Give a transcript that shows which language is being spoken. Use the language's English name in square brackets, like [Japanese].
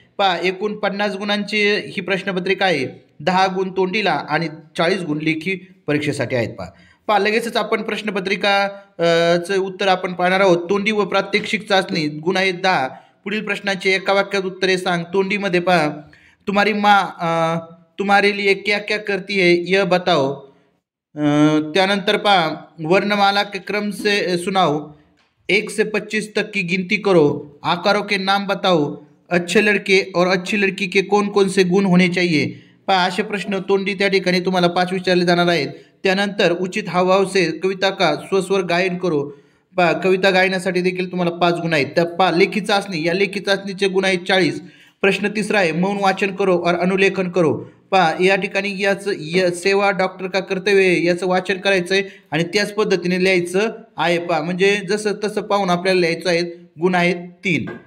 [Marathi] पहा एकूण 50 गुणांची ही प्रश्नपत्रिका आहे। 10 गुण तोंडीला आणि 40 गुण लेखी परीक्षेसाठी आहेत। पहा लगेचच आपण प्रश्नपत्रिका चे उत्तर आपण पाहणार आहोत। तोंडी व प्रात्यक्षिक चाचणी गुण आहेत 10। पुढील प्रश्नांची एका वाक्यात उत्तरे सांग। तोंडीमध्ये पहा, [Hindi] तुम्हारी माँ तुम्हारे लिए क्या क्या करती है यह बताओ। [Marathi] त्यानंतर पहा, [Hindi] वर्णमाला के क्रम से सुनाओ। 1 से 25 तक की गिनती करो। आकारों के नाम बताओ। अच्छे लड़के और अच्छी लड़की के कौन कौन से गुण होने चाहिए। [Marathi] पहा असे प्रश्न तोंडी त्या ठिकाणी तुम्हाला 5 विचारले जाणार आहेत। त्यानंतर [Hindi] उचित हावभाव से कविता का स्वस्वर गायन करो। [Marathi] पहा कविता गायनासाठी देखील तुम्हाला 5 गुण आहेत। त्या पहा लेखी चाचणी, या लेखी चाचणीचे गुण आहेत 40। प्रश्न तिसरा आहे, [Hindi] मौन वाचन करो और अनुलेखन करो। [Marathi] पहा या ठिकाणी याचं सेवा डॉक्टर का कर्तव्य याचं वाचन करायचं आहे आणि त्याच पद्धतीने लिहायचं आहे। पहा म्हणजे जसं तसं पाहून आपल्याला लिहायचं आहे। गुण आहेत 3।